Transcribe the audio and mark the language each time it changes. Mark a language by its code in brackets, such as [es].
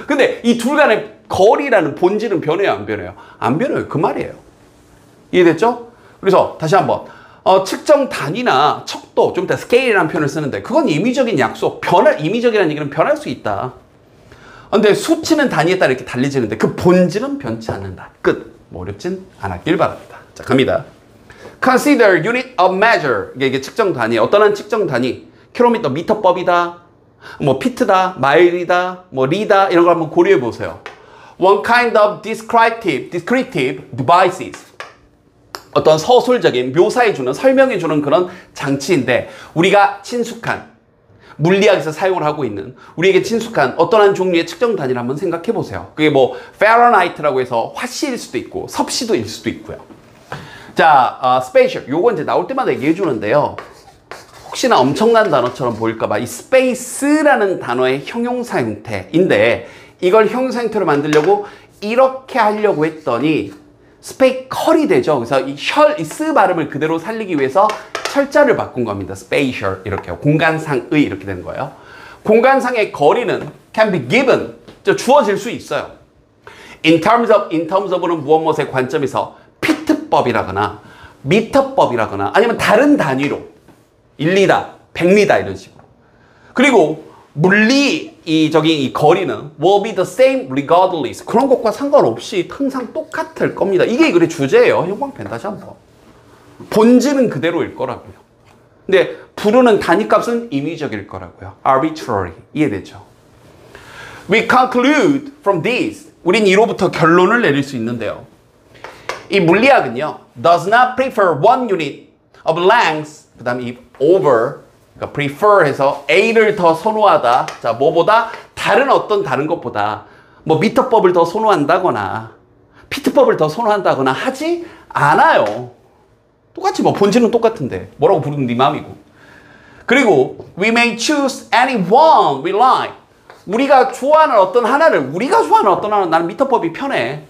[ko] 근데 이 둘 간의 거리라는 본질은 변해요, 안 변해요? 안 변해요. 그 말이에요. 이해됐죠? 그래서 다시 한번 측정 단위나 척도, 좀 이따 스케일이라는 표현을 쓰는데 그건 임의적인 약속, 임의적이라는 얘기는 변할 수 있다. 근데 수치는 단위에 따라 이렇게 달리지는데 그 본질은 변치 않는다. 끝. 뭐 어렵진 않았길 바랍니다. 자, 갑니다. [en] Consider unit of measure. [ko] 이게 측정 단위. 어떤 한 측정 단위. 킬로미터, 미터법이다. 뭐 피트다, 마일이다, 뭐 리다 이런 걸 한번 고려해 보세요. [en] One kind of descriptive devices. [ko] 어떤 서술적인 묘사해주는, 설명해주는 그런 장치인데 우리가 친숙한 물리학에서 사용을 하고 있는 우리에게 친숙한 어떤 한 종류의 측정 단위를 한번 생각해 보세요. 그게 뭐 파렌하이트라고 해서 화씨일 수도 있고 섭씨도일 수도 있고요. 자, spatial. 요거 이제 나올 때마다 얘기해 주는데요. 혹시나 엄청난 단어처럼 보일까봐 이 space라는 단어의 형용사 형태인데 이걸 형용사 형태로 만들려고 이렇게 하려고 했더니 스페이컬이 되죠. 그래서 이 스 발음을 그대로 살리기 위해서 철자를 바꾼 겁니다. spatial 이렇게요. 공간상의 이렇게 되는 거예요. 공간상의 거리는 [en] can be given, [ko] 주어질 수 있어요. [en] in terms of [ko] 는 무엇의 관점에서 피트법이라거나 미터법이라거나 아니면 다른 단위로 1리다, 100리다 이런 식으로. 그리고 이 거리는 [en] will be the same regardless. [ko] 그런 것과 상관없이 항상 똑같을 겁니다. 이게 글의 주제예요. 형광펜 다시 한번. 본질은 그대로일 거라고요. 근데 부르는 단위값은 임의적일 거라고요. [en] arbitrary. [ko] 이해되죠? [en] We conclude from this. [ko] 우린 이로부터 결론을 내릴 수 있는데요. 이 물리학은요. [en] does not prefer one unit of length. [ko] 그 다음에 이 over. 그러니까 prefer 해서 A를 더 선호하다. 자, 뭐보다? 다른 것보다 뭐 미터법을 더 선호한다거나 피트법을 더 선호한다거나 하지 않아요. 똑같이 뭐 본질은 똑같은데 뭐라고 부르는 네 마음이고. 그리고 [en] we may choose any one we like. [ko] 우리가 좋아하는 어떤 하나를 나는 미터법이 편해.